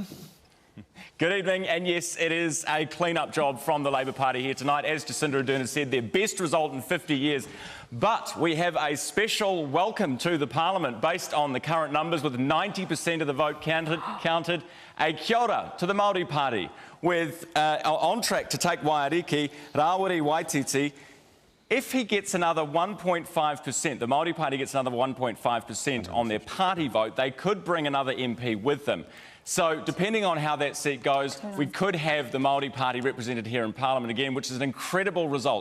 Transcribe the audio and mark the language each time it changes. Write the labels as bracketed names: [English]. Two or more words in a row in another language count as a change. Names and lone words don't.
[English] Good evening, and yes, it is a clean-up job from the Labor Party here tonight. As Jacinda Ardern has said, their best result in 50 years. But we have a special welcome to the Parliament based on the current numbers, with 90% of the vote counted. A [Māori] kia ora [English] to the Māori Party, with on track to take Waiariki, Rawiri Waititi. If he gets another 1.5%, the Māori Party gets another 1.5% on their party vote, they could bring another MP with them. So, depending on how that seat goes, we could have the Māori Party represented here in Parliament again, which is an incredible result.